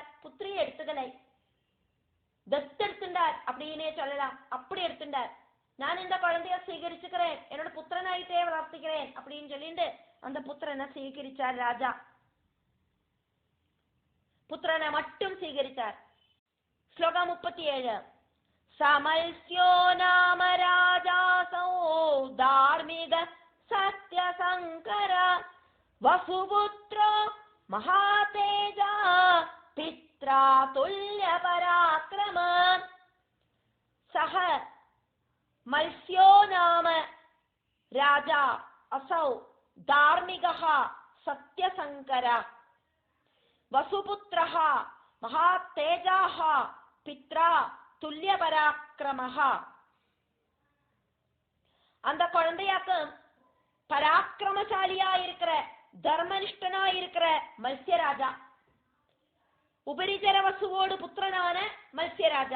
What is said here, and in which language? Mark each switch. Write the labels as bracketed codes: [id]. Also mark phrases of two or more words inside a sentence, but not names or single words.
[ta] புத்திரியை எடுத்துக்கலை, தத்தெடுத்துட்டார் அப்படின்னே சொல்லலாம். அப்படி எடுத்துட்டார். நான் இந்த குழந்தைய സ്വീകരിச்சுக்கிறேன், என்னோட புத்திரனாயிட்டே வளர்த்துக்கிறேன் அப்படின்னு சொல்லிட்டு அந்த புத்திரனை സ്വീകരിச்சார் ராஜா. புத்திரனை மட்டும் സ്വീകരിச்சார். ஸ்லோகம் 37. [sa] സമൽസ്യോ നാമ രാജാസോ ധാർമ്മിക സത്യസങ്കര വസുപുത്രോ മഹാതേജ പിത്രാ തുല്യ പരാക്രമ. സഹ മത്സ്യോ നാമ രാജാ അസൗ ധാർമ്മിക സത്യസങ്കര. வசுபுத்திரஹ மகாதேஜாஹ பித்ரா துல்லிய பராக்கிரமஹ. [ta] அந்த குழந்தையாக்கும் பராக்கிரமசாலியா இருக்கிற தர்மனிஷ்டனா இருக்கிற மத்ஸ்யராஜா, உபரிஜர வசுவோடு புத்திரனான மத்ஸ்யராஜா.